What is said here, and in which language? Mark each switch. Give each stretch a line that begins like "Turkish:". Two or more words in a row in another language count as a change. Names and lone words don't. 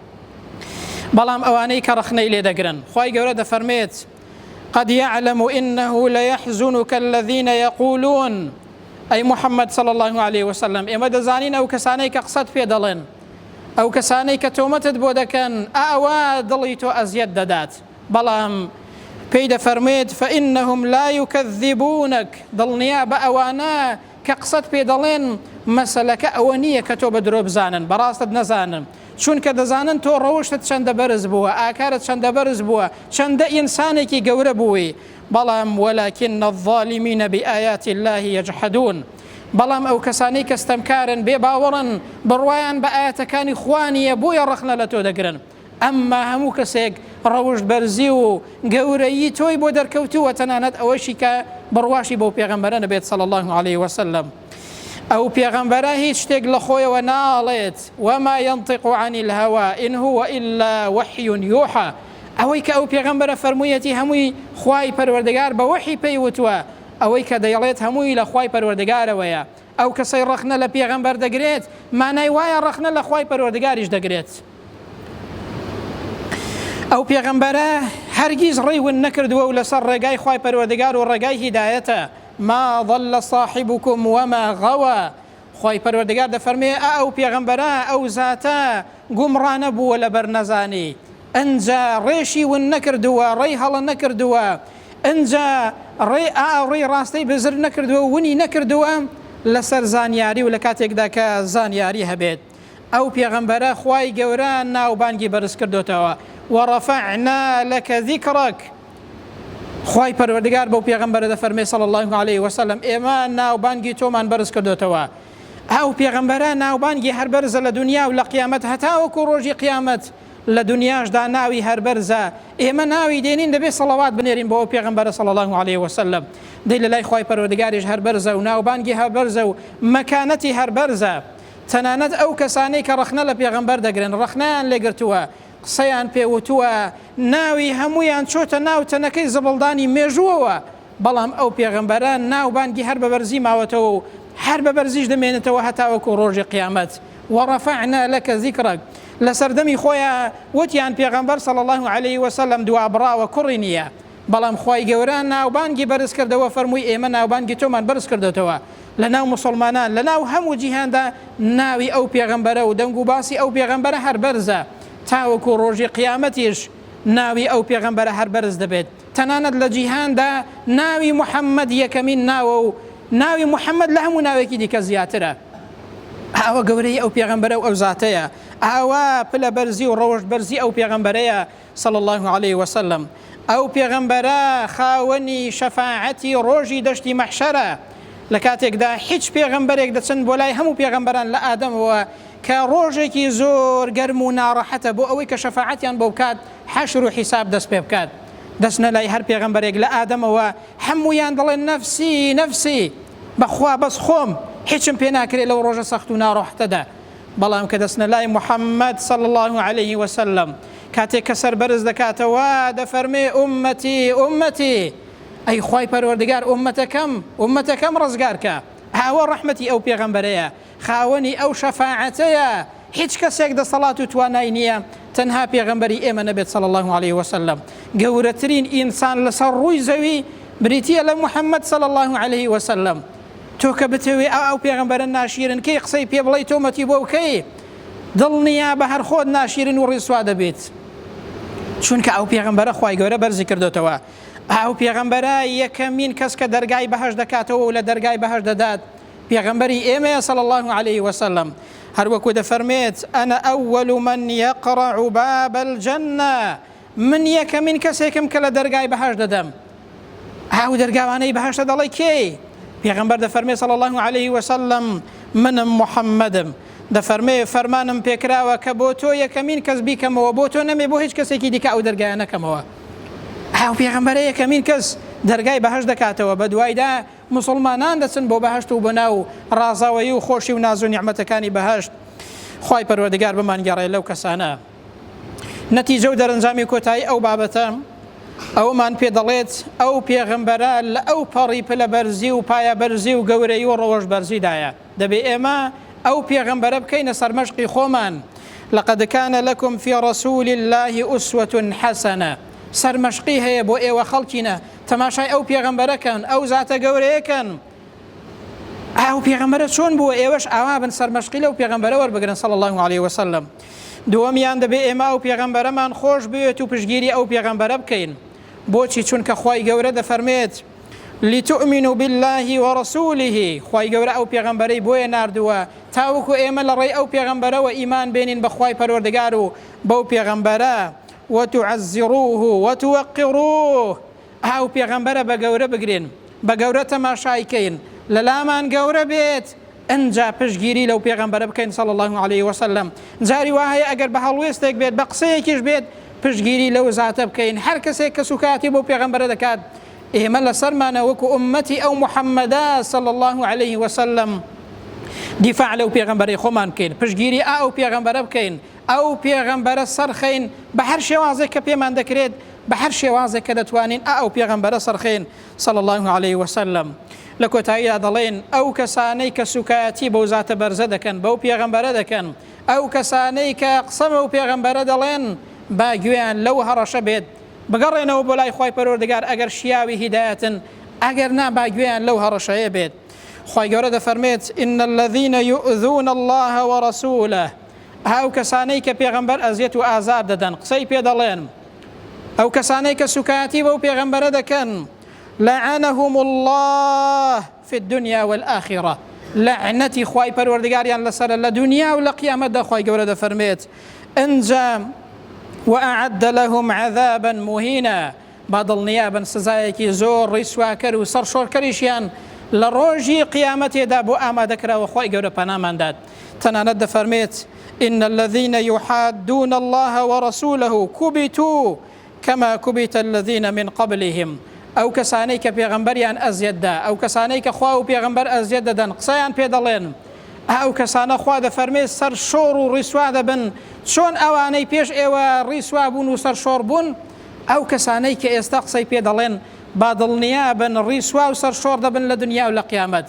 Central Kurdish: بەڵام ئەوانەی کە ڕەخنەی لێ دەگرن خی گەورە دەفەرمێت
Arabic: قد يعلم إنه ليحزنك الذين يقولون أي محمد صلى الله عليه وسلم
Central Kurdish: إما دەزانین ئەو کەسانەی کە قسەت پێ دەڵێن ئەو کەسانەی کە تۆمەتت بۆ دەکەن ئاوا دڵی تۆ ئەزیەت دەدات بەڵام پێی دەفەرمێت
Arabic: فإنهم لا يكذبونك
Central Kurdish: دڵنیا بە ئەوانە کە قسەت پێ دەڵێن مەسەلەکە ئەوە نییە کە تۆ بە درۆ بزانن بەڕاستت نەزانن چونکە دەزانن تۆ ڕەوشتت چەندە بەرز بووە ئاکارت چەندە بەرز بووە چەندە ئینسانێکی گەورە بووی بەڵام
Arabic: ولكن الظالمين بآيات الله يجحدون
Central Kurdish: بەڵام ئەو کەسانەی کە ستەمکارن بێ باوەڕن بڕوایان بە ئاەتەکانی خوانیە بۆیە ڕەخنە لە تۆ دەگرن ئەمما هەموو کەسێک ڕەوشت بەرزی و گەورەیی تۆی بۆ دەرکەوتووە تەنانەت ئەوەشی کە بڕواشی بەو پێغەمبەرە نەبێت
Arabic: صلى الله عليه وسلم
Central Kurdish: ئەو پێغەمبەرە هیچ شتێک لە خۆیەوە ناڵێت
Arabic: وما ينطق عن الهوى إن هو إلا وحي يوحى
Central Kurdish: ئەوەی کە ئەو پێغەمبەرە فەرموویەتی هەمووی خوای پەروەردگار بە وحی پێی وتووە ئەوەی کە دەیڵێت هەمووی لە خوای پەروەردگارەوەیە ئەو کەسەی ڕەخنە لە پێغەمبەر دەگرێت مانای وایە ڕەخنە لە خوای پەروەردگاریش دەگرێت ئەو پێغەمبەرە هەرگیز ڕێی ون نەکردووە و لەسەر ڕێگای خوای پەروەردگار و ڕێگای هیدایەتە
Arabic: ما ضل صاحبكم وما غوى
Central Kurdish: خوای پەروەردگار دەفەرمێ ئەو پێغەمبەرە ئەو زاتە گومڕانە بووە لەبەر نەزانی ئەنجا ڕێشی ون نەکردووە ڕێی هەڵە نەکردووە ئەنجا ڕێی ڕاستی بزر نەکردووە ونی نەکردووە لەسەر زانیاری و لە کاتێکدا کە زانیاری هەبێت ئەو پێغەمبەرە خوای گەورە ناوبانگی بەرز کردوتەوە
Arabic: وەڕەفەعنا لەکە ذیکڕەک
Central Kurdish: خوای پەروەردگار بەو پێغەمبەرە دەفەرمێ
Arabic: صلى الله عليه وسلم
Central Kurdish: ئێمە ناوبانگی تۆمان بەرز کردوتەوە ئەو پێغەمبەرە ناوبانگی هەر بەرزە لە دنیا و لە قیامەت هەتاوەکو ڕۆژی قیامەت لە دنیاشدا ناوی هەر بەرزە ئێمە ناوی دێنین دەبێت سەڵەوات بنێرین بۆ ئەو پێغەمبەرە
Arabic: صلى الله عليه وسلم
Central Kurdish: دەی لە لای خوای پەروەردگاریش هەر بەرزە و ناوبانگی هەر بەرزە و مەکانەتی هەر بەرزە تەنانەت ئەو کەسانەی کە ڕەخنە لە پێغەمبەر دەگرن ڕەخنەیان لێگرتووە قسەیان پێوتووە ناوی هەمویان چۆتە ناو تەنەکەی زەبڵدانی مێژووەوە بەڵام ئەو پێغەمبەرە ناوبانگی هەر بە بەرزی ماوەتەوە و هەر بە بەرزیش دەمێنێتەوە هەتاوەکو ڕۆژی قیامەت
Arabic: وەڕەفەعنا لەکە ذیکڕەک
Central Kurdish: لەسەردەمی خۆیان وتیان پێغەمبەر
Arabic: صلى الله عليه وسلم
Central Kurdish: دوابڕاوە کوڕی نییە بەڵام خوای گەورە ناوبانگی بەرز کردەوە فەرمووی ئێمە ناوبانگی تۆمان بەرز کردوتەوە لە ناو مسلمانان لە ناو هەموو جیهاندا ناوی ئەو پێغەمبەرە و دەنگ و باسی ئەو پێغەمبەرە هەر بەرزە تاوەکو ڕۆژی قیامەتیش ناوی ئەو پێغەمبەرە هەر بەرز دەبێت تەنانەت لە جیهاندا ناوی محەممەد یەکەمین ناوە و ناوی محەممەد لە هەموو ناوێکی دیکە زیاترە. ئەوە گەورەی ئەو پێغەمبەرە و ئەو زاتەیە، ئەوە پلە بەرزی و ڕەوشت بەرزی ئەو پێغەمبەرەیە
Arabic: صلى الله عليه وسلم.
Central Kurdish: ئەو پێغەمبەرە خاوەنی شەفاعەتی ڕۆژی دەشتی مەحشەرە، لە کاتێکدا هیچ پێغەمبەرێک دەچن بۆ لای هەموو پێغەمبەران لە ئادەمەوە کە ڕۆژێکی زۆر گەرم و ناڕەحەتە بۆ ئەوەی کە شەفاعەتیان بۆ بکات حەشر و حیساب دەست پێ بکات. دەستنە لای هەر پێغەمبەرێک لە ئادەمەوە هەموویان دەڵێن نەفسی نەفسی، بەخوا بەس خۆم، هیچم پێ ناکرێت لەو ڕۆژە سەخت و ناڕەحەتەدا. بەڵام کە دەستنە لای محەممەد
Arabic: صلى الله عليه وسلم
Central Kurdish: کاتێک کە سەربەرز دەکاتەوە دەفەرمێ ئومەتی ئومەتی، ئەی خوای پەروەردگار ئومەتەکەم ڕزگارکە. هاوە ڕەحمەتی ئەو پێغەمبەرەیە، خاوەنی ئەو شەفاعەتەیە، هیچ کەسێک دەسەڵات و توانای نییە تەنها پێغەمبەری ئێمە نەبێت
Arabic: صلى الله عليه وسلم.
Central Kurdish: گەورەترین ئینسان لەسەر ڕووی زەوی بریتیە لە محەممەد
Arabic: صلى الله عليه وسلم.
Central Kurdish: تۆ کە بتەوێ ئەو پێغەمبەرە ناشیرن کەی قسەی پێ بڵێ تۆمەتی بۆ بکەی، دڵنیا بە هەر خۆت ناشیرن و ڕیسوا دەبێت، چونکە ئەو پێغەمبەرە خوای گەورە بەرزی کردوتەوە. ئەو پێغەمبەرە یەکەمین کەس کە دەرگای بەهەشت دەکاتەوە و لە دەرگای بەهەشت دەدات پێغەمبەری ئێمەیە
Arabic: صلى الله عليه وسلم.
Central Kurdish: هەروەکو دەفەرمێت
Arabic: ئەنە ئەوەل من یەقڕع باب الجەنە،
Central Kurdish: من یەکەمین کەسێکم کە لە دەرگای بەهەشت دەدەم. ئەو دەرگاوانەی بەهەشتە دەڵێ کێی؟ پێغەمبەر دەفەرمێ
Arabic: صلى الله عليه وسلم
Central Kurdish: منم محەممەدم، دەفەرمێ فەرمانم پێکراوە کە بۆ تۆ یەکەمین کەس بیکەمەوە، بۆ تۆ نەمێ بۆ هیچ کەسێکی دیکە ئەو دەرگایە نەکەمەوە. ئەو پێغەمبەرە یەکەمین کەس دەرگای بەهەشت دەکاتەوە، بە دوایدا مسلمانان دەچن بۆ بەهەشت و بۆ ناو ڕازاوەیی و خۆشی و ناز و نیعمەتەکانی بەهەشت. خوای پەروەردگار بمانگەڕێ لەو کەسانە. نەتیجە و دەرەنجامی کۆتایی ئەو بابەتە ئەومان پێ دەڵێت ئەو پێغەمبەرە لە ئەو پەڕی پلە بەرزی و پایە بەرزی و گەورەی و ڕەوەش بەرزیدایە. دەبێ ئێمە ئەو پێغەمبەرە بکەینە سەرمەشقی خۆمان.
Arabic: لقد كان لكم في رسول الله أسوة حسنة.
Central Kurdish: سەرمەشقی هەیە بۆ ئێوە خەڵکینە، تەماشای ئەو پێغەمبەرەکەن، ئەو زاتە گەورەیەکەن. ئەو پێغەمبەرە چۆن بووە، ئێوەش ئاوا بن سەرمەشقی لەو پێغەمبەرە وەربگرن
Arabic: صلى الله عليه وسلم.
Central Kurdish: دووەمیان دەبێ ئێمە ئەو پێغەمبەرەمان خۆش بوێت و پشگیری ئەو پێغەمبەرە بکەین. بۆچی؟ چونکە خوای گەورە دەفەرمێت
Arabic: لتؤمنوا بالله ورسوله.
Central Kurdish: خوای گەورە ئەو پێغەمبەرەی بۆیە ناردووە تاوەکو ئێمە لە ڕێی ئەو پێغەمبەرەوە ئیمان بێنین بە خوای پەروەردگار و بەو پێغەمبەرە،
Arabic: وتعزروه وتوقروه.
Central Kurdish: ئەو پێغەمبەرە بە گەورە بگرین، بە گەورە تەماشایکەین، لە لامان گەورە بێت، ئەنجا پشگیری لەو پێغەمبەرە بکەین
Arabic: صلى الله عليه وسلم.
Central Kurdish: جاری وایە ئەگەر بە هەڵوێستێک بێت، بە قسەیەکیش بێت، پشگیری لەو زاتە بکەین. هەر کەسێک کە سوکاتی بۆ پێغەمبەرە دەکات، ئێمە لەسەرمانە وەکو ئومەتی ئەو محەممەدە
Arabic: صلى الله عليه وسلم
Central Kurdish: دیفاع لەو پێغەمبەرەی خۆمان بکەین، پشگیری ئەو پێغەمبەرە بکەین، ئەو پێغەمبەرە سەرخەین بە هەر شێوازێک کە پێمان دەکرێت، بە هەر شێوازێک کە دەتوانین ئەو پێغەمبەرە سەرخەین
Arabic: صلى الله عليه وسلم.
Central Kurdish: لە کۆتاییدا دەڵێن ئەو کەسانەی کە سوکایەتی بەو زاتە بەرزە دەکەن، بەو پێغەمبەرە دەکەن، ئەو کەسانەی کە قسەمە و پێغەمبەرە دەڵێن، با گوێیان لەو هەڕەشە بێت، بگەڕێنەوە بۆ لای خوای پەروەردگار ئەگەر شیاوی هیدایەتن، ئەگەر نا با گوێیان لەو هەڕەشەیە بێت.
Arabic: خوای گەورە دەفەرمێت إن الذين يؤذون الله ورسوله.
Central Kurdish: ئەو کەسانەی کە پێغەمبەر ئەزیەت و ئازار دەدەن، قسەی پێ دەڵێن، ئەو کەسانەی کە سوکایەتی بەو پێغەمبەرە دەکەن،
Arabic: لعنهم الله في الدنيا والآخرة.
Central Kurdish: لعنەتی خوای پەروەردگاریان لەسەرە لە دنیا و لە قیامەتدا. خوای گەورە دەفەرمێت ئەنجا
Arabic: وأعد لهم عذابا مهينا.
Central Kurdish: با دڵنیابن سزایەکی زۆر ڕیسواکەر و سەرشۆڕکەریشیان لە ڕۆژی قیامەتێدا بۆ ئامادەکراوە. خوای گەورە پەناماندات. تەنانەت دەفەرمێت
Arabic: إن الذين يحادون الله ورسوله كبتوا كما كبت الذين من قبلهم.
Central Kurdish: ئەو کەسانەی کە پێغەمبەریان ئەزیەتدا، ئەو کەسانەی کە خوا و پێغەمبەر ئەزیەت دەدەن، قسەیان پێ دەڵێن، ئەو کەسانە خوا دەفەرمێت سەر شۆڕ و ڕیسوا دەبن، چۆن ئەوانەی پێش ئێوە ڕیسوا بوون و سەر شۆڕ بوون. ئەو کەسانەی کە ئێستا قسەی پێ دەڵێن، با دڵنیا بن ڕیسوا و سەر شۆڕ دەبن لە دنیا و لە قیامەت.